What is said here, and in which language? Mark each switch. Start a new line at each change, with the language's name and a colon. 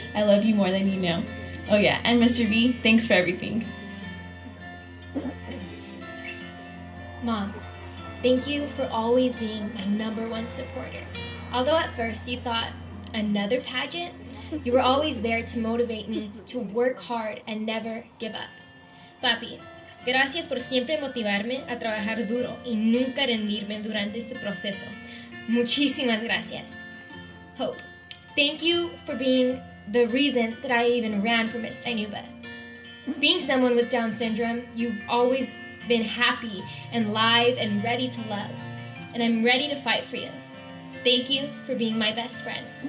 English: I love you more than you know. Oh yeah, and Mr. V, thanks for everything. Mom, thank you for always being my #1 supporter. Although at first you thought, another pageant? You were always there to motivate me to work hard and never give up.
Spanish: Papi, gracias por siempre motivarme a trabajar duro y nunca rendirme durante este proceso. Muchísimas gracias.
English: Hope, thank you for being the reason that I even ran for Miss Dinuba. Being someone with Down syndrome, you've always been happy and live and ready to love. And I'm ready to fight for you. Thank you for being my best friend.